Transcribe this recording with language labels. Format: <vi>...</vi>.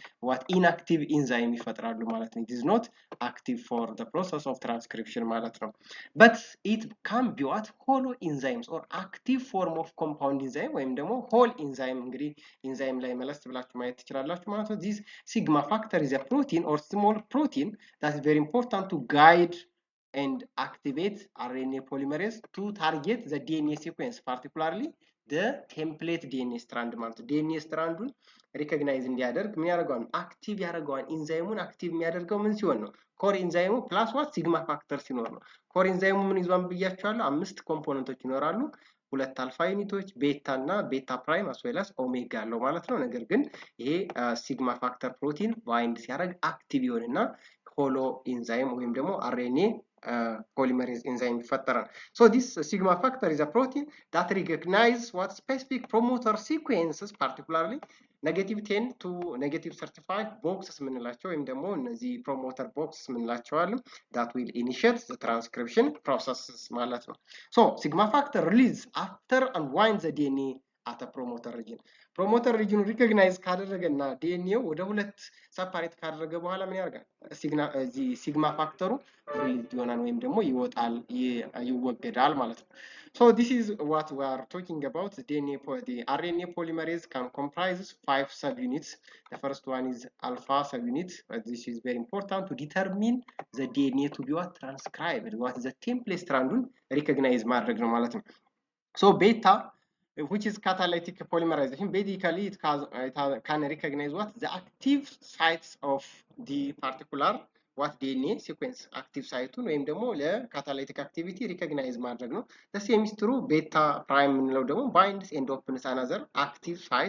<en>what inactive enzyme</en> <am>ይፈጥራሉ ማለት ነው።</am> <en>it is not active for the process of transcription</en> <am>ማለት ነው።</am> <en>but it can be what holo enzymes or active form of compound enzyme</en> <am>ወይም ደግሞ</am> <en>whole enzyme</en> <am>እንግዲህ</am> <en>enzyme</en> <am>ላይ መለስ ብላችሁ ማየት ትችላላችሁ ማለት ነው።</am> <en>this sigma factor is a protein or small protein that is very important to guide and activate RNA polymerase to target the DNA sequence, particularly the template DNA strand</en> <am>ማለት ነው። DNA strandን ሪኮግናይዝ እንዲያደርግ ምን ያደርገዋል? አክቲቭ ያደርገዋል። ኢንዛይሙን አክቲቭ የሚያደርገው ምን ሲሆን ነው? ኮር ኢንዛይሙ ፕላስ ዋት ሲግማ ፋክተር ሲኖር ነው። ኮር ኢንዛይሙ ምን ይዟን ብያቸዋለሁ? 5 ኮምፖነንቶች ይኖራሉ። 2 አልፋ ዩኒቶች ቤታ እና ቤታ ፕራይም አስዌላስ ኦሜጋ አለው ማለት ነው። ነገር ግን ይሄ ሲግማ ፋክተር ፕሮቲን ባይንድ ሲያደርግ አክቲቭ ይሆንና ሆሎ ኢንዛይም ወይም ደግሞ RNA</am> <en>polymerase enzyme</en> <am>ይፈጠራል።</am> <en>So this sigma factor is a protein that recognizes what specific promoter sequences, particularly -10 to -35 boxes</en> <am>የምንላቸው ወይም ደግሞ እነዚህ promoter boxes የምንላቸው አሉ</am> <en>that will initiate the transcription processes</en> <am>ማለት ነው።</am> <en>So sigma factor release after unwind the DNA at a promoter region.</en> <am>ፕሮሞተር ሪጅኑ ሪኮግናይዝ ካደረገና ዲኤንኤው ወደ 2 ሰፓሬት ካደረገ በኋላ ምን ያደርጋል? ሲግማ ፋክተሩ ሪሊዝ ይሆናል ወይም ደግሞ ይወጣል ይወገዳል ማለት ነው።</am> <en>So this is what we are talking about. The RNA polymerase can comprise 5 subunits. The first one is alpha subunit. This is very important to determine the DNA to be what transcribed. What is the template strandun recognize</en> <am>ማድረግ ነው ማለት ነው።</am> <en>So beta, which is catalytic polymerization, basically it can recognize what the active sites of the particular what DNA sequence active site</en> <am>ወይም ደግሞ ለካታላይቲክ አክቲቪቲ ሪኮግናይዝ ማድረግ ነው።</am> <en>the same is true ቤታ ፕራይም</en> <am>የምንለው ደግሞ</am> <en>binds and opens another active</en>